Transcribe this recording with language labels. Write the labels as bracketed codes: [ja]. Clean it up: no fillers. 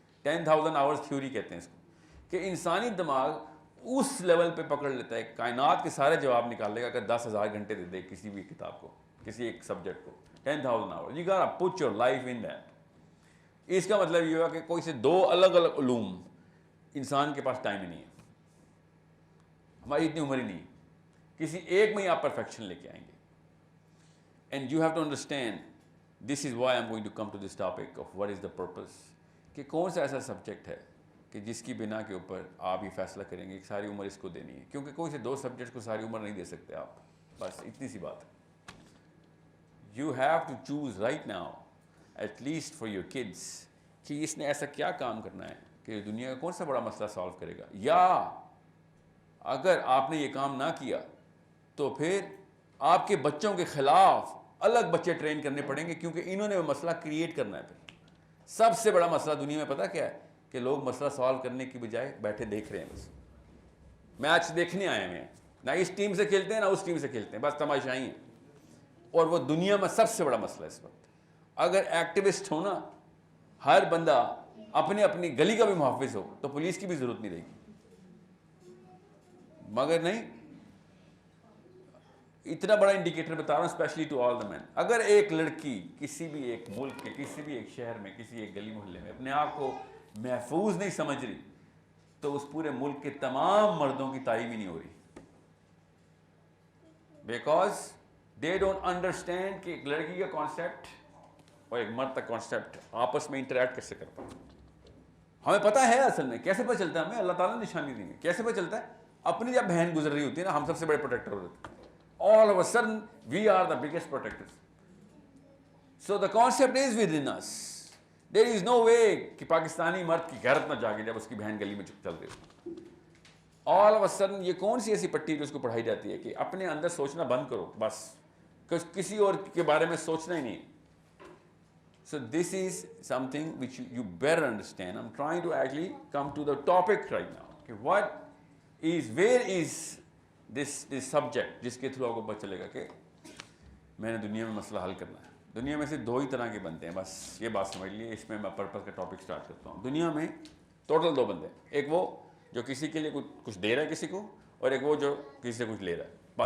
[ur] 10,000 hours theory کہتے ہیں اس کو، کہ انسانی دماغ اس لیول پہ پکڑ لیتا ہے، کائنات کے سارے جواب نکال لے گا اگر 10,000 گھنٹے دے دے کسی بھی کتاب کو، کسی ایک سبجیکٹ کو. 10,000 hours. [en] You got to put your life in that. [ur] اس کا مطلب یہ ہوا کہ کوئی سے 2 الگ الگ علوم انسان کے پاس ٹائم ہی نہیں ہے. ہماری اتنی عمر ہی نہیں ہے. کسی ایک میں ہی آپ پرفیکشن لے کے آئیں گے. [en] And you have to understand, this is why I'm going to come to this topic of what is the purpose. [ur] کہ کون سا ایسا سبجیکٹ ہے کہ جس کی بنا کے اوپر آپ یہ فیصلہ کریں گے کہ ساری عمر اس کو دینی ہے. کیونکہ کوئی سے 2 سبجیکٹ کو ساری عمر نہیں دے سکتے آپ. بس اتنی سی بات ہے. [en] You have to choose right now, at least for your kids, [ur] کہ اس نے ایسا کیا کام کرنا ہے کہ دنیا کا کون سا بڑا مسئلہ سالو کرے گا. یا اگر آپ نے یہ کام نہ کیا تو پھر آپ کے بچوں کے خلاف الگ بچے ٹرین کرنے پڑیں گے، کیونکہ انہوں نے وہ مسئلہ کریٹ کرنا ہے. پھر سب سے بڑا مسئلہ دنیا میں پتہ کیا ہے؟ کہ لوگ مسئلہ سالو کرنے کی بجائے بیٹھے دیکھ رہے ہیں. بس میچ دیکھنے آئے ہوئے ہیں، نہ اس ٹیم سے کھیلتے ہیں نہ اس ٹیم سے کھیلتے ہیں، بس تماشائی ہیں. اور وہ دنیا میں سب سے بڑا مسئلہ اس وقت. اگر ایکٹیوسٹ ہونا، ہر بندہ اپنی اپنی گلی کا بھی محافظ ہو تو پولیس کی بھی ضرورت نہیں رہے گی. مگر نہیں. اتنا بڑا انڈیکیٹر بتا رہا ہوں [en] Especially to all the men. [ur] اگر ایک لڑکی کسی بھی ایک ملک کے کسی بھی ایک شہر میں کسی ایک گلی محلے میں اپنے آپ کو محفوظ نہیں سمجھ رہی تو اس پورے ملک کے تمام مردوں کی تعلیم ہی نہیں ہو رہی. [en] because they don't understand [ur] کہ ایک لڑکی کا کانسیپٹ اور ایک مرد کا کانسیپٹ آپس میں انٹریکٹ کیسے کرتا ہے. ہمیں پتہ ہے اصل میں کیسے پتہ چلتا ہے. ہمیں اللہ تعالیٰ نے نشانی دی ہے. کیسے پتہ چلتا ہے؟ اپنی جب بہن گزر رہی ہوتی ہے نا، ہم سب سے بڑے پروٹیکٹر ہوتے ہیں. [en] All of a sudden we are the biggest protectors. So the concept is within us. There is no way [ur] کہ پاکستانی مرد کی غیرت نہ جاگے جب اس کی بہن گلی میں چل رہی ہو. [en] all of a sudden [ur] یہ کون سی ایسی پٹی جو اس کو پڑھائی جاتی ہے کہ اپنے اندر سوچنا بند کرو بس, کسی اور کے بارے میں سوچنا ہی نہیں. [en] So this is something which you better understand. I'm trying to actually come to the topic right now. Okay, where is this subject [ur] جس کے تھرو آپ کو پتہ چلے گا کہ میں نے دنیا میں مسئلہ حل کرنا ہے. دنیا میں سے دو ہی طرح کے بندے ہیں, بس یہ بات سمجھ لیے. اس میں پرپز کا ٹاپک سٹارٹ کرتا ہوں. دنیا میں ٹوٹل دو بندے ہیں, ایک وہ جو کسی کے لیے کچھ دے رہا ہے کسی کو, اور ایک وہ جو کسی سے کچھ لے رہا ہے.